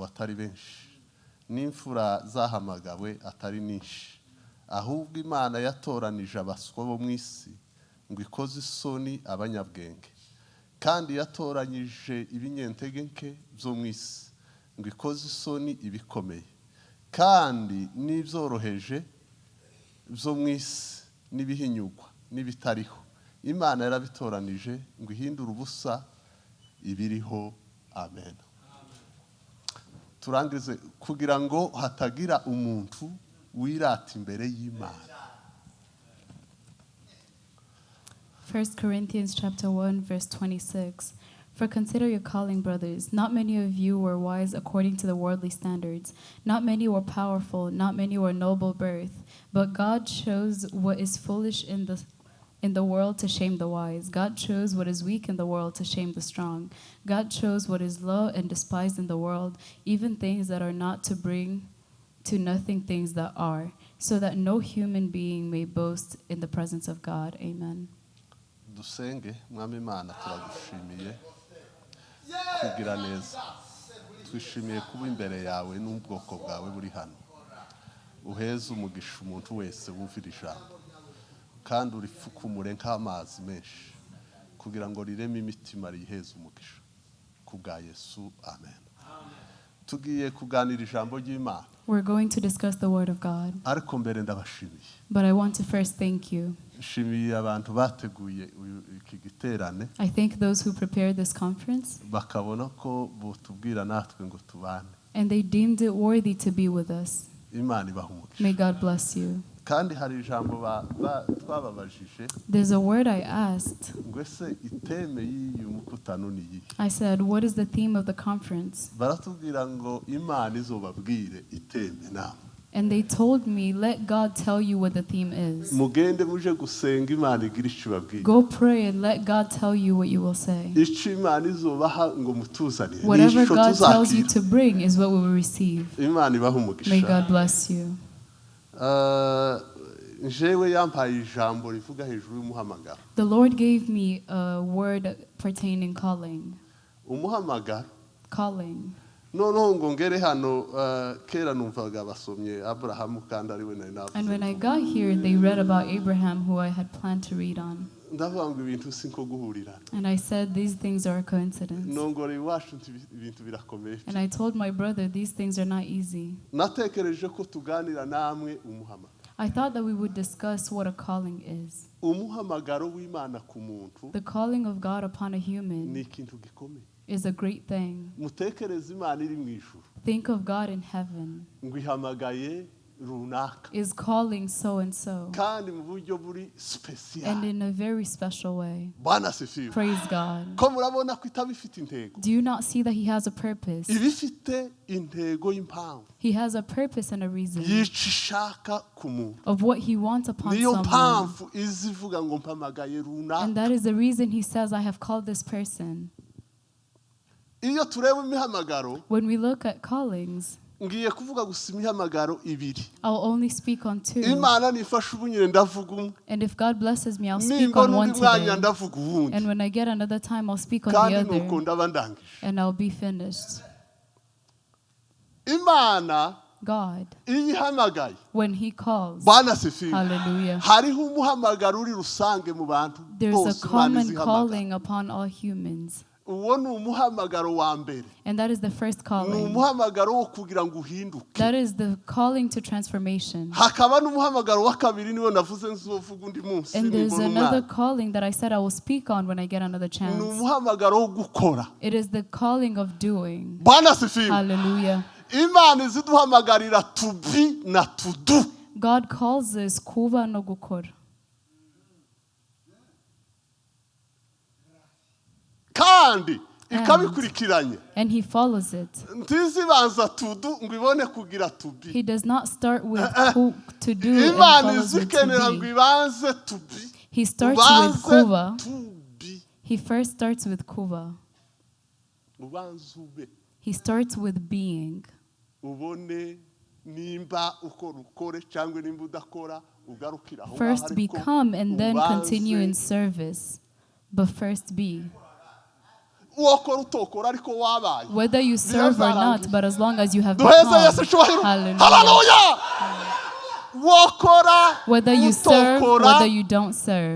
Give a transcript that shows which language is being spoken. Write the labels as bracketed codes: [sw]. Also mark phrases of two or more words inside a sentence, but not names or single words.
[rn] atari benshi n'imfura zahamagawe atari nyinshi ahubwo Imana yatoranije abaswa bo mu isi ngo ikoze isoni abanyabwenge kandi yatoranyije ibinyentege nke byo mu isi ngo ikoze isoni ibikomeye kandi n'ibyoroheje byo mu isi n'ibihinyugwa n'ibitariho Imana yarabitoranije ngo ihindure ubusa ibiriho. Amen. Turangize kugira ngo hatagira umuntu wirata imbere y'Imana. [en] 1 Corinthians chapter 1 verse 26. For consider your calling, brothers. Not many of you were wise according to the worldly standards. Not many were powerful. Not many were noble birth. But God chose what is foolish in the in the world to shame the wise. God chose what is weak in the world to shame the strong. God chose what is low and despised in the world, even things that are not, to bring to nothing things that are, so that no human being may boast in the presence of God. Amen. [rn] Dusenge mwami Imana turagushimiye kugira neza. Twishimiye kuba imbere yawe n'ubwoko bwawe buri hano. Uheze umugisha umuntu wese wumvira ijambo. Kandi urifukumure nk'amazi menshi kugira ngo rireme imitima riheze umugisha kubwa Yesu. Amen. Tugiye kuganira ijambo ry'Imana. [en] We're going to discuss the word of God. [rn] Ariko mbere ndabashimiye. [en] But I want to first thank you. [rn] Shimiye abantu bateguye iki giterane. [en] I thank those who prepared this conference. [rn] Bakabona ko botubwira natwe ngo tubane. [en] And they deemed it worthy to be with us. [rn] Imana ibahumugisha. [en] May God bless you. [rn] Kandi hari ijambo twababajije. [en] There's a word I asked. [rn] Ngwese iteme y'uyu mukutano ni iyi. [en] I said, what is the theme of the conference? [rn] Baratubwira ngo Imana izobabwire iteme nawe. [en] And they told me, let God tell you what the theme is. [rn] Mugende muje gusenga Imana igira icyo ibabwira. [en] Go pray and let God tell you what you will say. [rn] Icyo Imana izobaha ngo mutuzanire. [en] Whatever God tells you to bring is what we will receive. [rn] Imana ibahumugisha. [en] May God bless you. [rn] Jewe yampaye ijambo rivuga hejuru y'umuhamagaro. [en] The Lord gave me a word pertaining calling. [rn] Umuhamagaro. [en] Calling. [rn] Noneho ngo ngere hano kera numvaga basomye Abrahamu kandi ari we nari navuze. [en] And when I got here, they read about Abraham, who I had planned to read on. [rn] Ndavuga ngo ibintu sinko guhurirana. [en] And I said, these things are a coincidence. [rn] Nongore iwacu ibintu birakomeye. [en] And I told my brother, these things are not easy. [rn] Natekereje ko tuganira namwe umuhamagaro. [en] I thought that we would discuss what a calling is. [rn] Umuhamagaro w'Imana ku muntu. [en] The calling of God upon a human [rn] Ni ikintu gikomeye. [en] is a great thing. [rn] Mutekereze Imana iri mu ijuru. [en] Think of God in heaven [rn] Ngo ihamagaye runaka. [en] is calling so and so, [rn] Kandi mu buryo buri special. [en] and in a very special way. [sw] Bwana sifiwe. [en] Praise God. [rn] Ko murabona ko itabifite intego. [en] Do you not see that he has a purpose? [rn] Ibifite intego y'impamvu. [en] He has a purpose and a reason [rn] Yicishaka ku muntu. [en] of what he wants upon [rn] Niyo [en] someone. [rn] mpamvu izivuga ngo mpamagaye [en] And [rn] runaka. [en] that is the reason he says, I have called this person. [rn] Iyo tureba imihamagaro, [en] When we look at callings, [rn] ngiye kuvuga gusa imihamagaro ibiri. [en] I'll only speak on two. [rn] Imana nifasha ubunyire ndavuga umwe. [en] And if God blesses me, I'll speak [rn] Nimba [en] on one [rn] n'undi mwanya [en] today. [rn] ndavuga uwundi. [en] And when I get another time, I'll speak on the [rn] Kandi nuko [en] other. [rn] ndaba ndangije. [en] And I'll be finished. [rn] Imana [en] God, [rn] iyo ihamagaye. [en] when he calls, [sw] Bwana sifiwe. [en] hallelujah, [rn] Hariho umuhamagaro uri rusange mu bantu [en] there's [rn] bose [en] a [rn] Imana [en] common [rn] izihamagara. [en] calling upon all humans. [rn] Uwo ni umuhamagaro wa mbere. [en] And that is the first [rn] Ni [en] calling. [rn] umuhamagaro wo kugira ngo uhinduke. [en] That is the calling to transformation. [rn] Hakaba n'umuhamagaro wa kabiri niwo navuze nzovuga undi munsi. [en] And there's [rn] nibona [en] another [rn] umwanya. [en] calling that I said I will speak on when I get another [rn] Ni [en] chance. [rn] umuhamagaro wo gukora. [en] It is the calling of doing. [sw] Bwana sifiwe. [en] Hallelujah. [rn] Imana iziduhamagarira [en] to be [rn] na [en] to do. God calls us [rn] kuba no gukora. Kandi ikabikurikiranye. [en] And he follows it. [rn] Ntizibanza [en] to do [rn] ngo ibone kugira [en] to be. He does not start with to do and [rn] Imana [en] follows with [rn] izikenera [en] to [rn] ngo [en] be. [rn] ibanze [en] to be. He starts with kuba. [rn] Ubanze [en] to be. He first starts with kuba. [rn] Ubanze ube. [en] He starts with being. [rn] Ubone nimba ukore cyangwa nimba udakora ugarukira aho. [en] First become and then continue in service. But first be. Whether you serve or not, but as long as you have become. Hallelujah. Whether you serve, whether you don't serve.